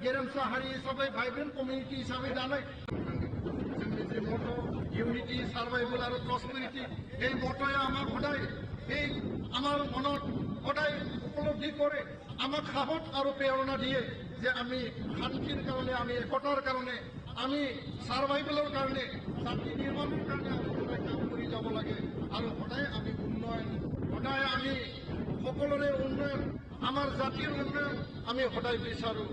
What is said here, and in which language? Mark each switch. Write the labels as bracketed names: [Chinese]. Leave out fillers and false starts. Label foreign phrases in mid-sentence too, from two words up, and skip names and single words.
[Bodo] गेरेमसा हारि हिसाबै भाइब्रेन्ट कमिउनिटि हिसाबै दानाय जोंनि जे मट' इउनिटि सार्भाइभेल आरो प्रस्पेरिटि [Assamese] এই মটয়ে আমাক সদায় এই আমাৰ মনত সদায় উপলব্ধি কৰে আমাক সাহস আৰু প্ৰেৰণা দিয়ে যে আমি শান্তিৰ কাৰণে আমি একতাৰ কাৰণে আমি সাৰ্ভাইভেলৰ কাৰণে জাতি নিৰ্মাণৰ কাৰণে আমি সদায় কাম কৰি যাব লাগে আৰু সদায় আমি উন্নয়ন সদায় আমি সকলোৰে উন্নয়ন আমাৰ জাতিৰ উন্নয়ন আমি সদায় বিচাৰোঁ